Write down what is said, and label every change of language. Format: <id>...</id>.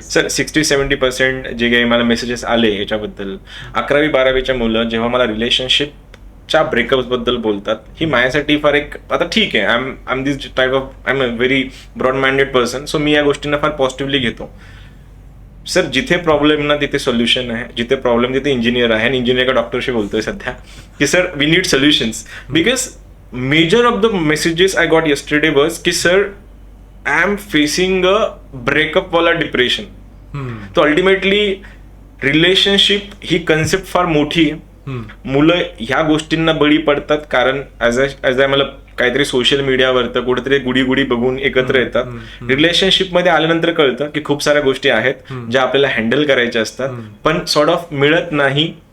<mr>Sir 60-70% जे काही मला मेसेजेस आले याच्याबद्दल, 11वी-12वीच्या मुलं जेव्हा मला रिलेशनशिपच्या ब्रेकअप बद्दल बोलतात, ही माझ्यासाठी फार एक, आता ठीक आहे,</mr> <en>I am this type of, I am a very broad minded person,</en> <mr>so मी या गोष्टींना फार पॉझिटिव्हली घेतो. सर जिथे प्रॉब्लेम ना तिथे सोल्युशन आहे, जिथे प्रॉब्लेम तिथे इंजिनियर आहे, आणि इंजिनियर का डॉक्टरशी बोलतोय सध्या की</mr> <en>Sir we need solutions. Because major of the messages I got yesterday was</en> <mr>की sir</mr> <en>I am facing a breakup वाला depression.</en> <mr>तो अल्टिमेटली रिलेशनशिप ही कन्सेप्ट फार मोठी आहे. मुलं ह्या गोष्टींना बळी पडतात कारण ॲज आय मला काहीतरी सोशल मीडियावर कुठेतरी गुडी बघून एकत्र येतात. रिलेशनशिपमध्ये आल्यानंतर कळतं की खूप साऱ्या गोष्टी आहेत ज्या आपल्याला हँडल करायच्या असतात, पण सॉर्ट ऑफ मिळत नाही.</mr>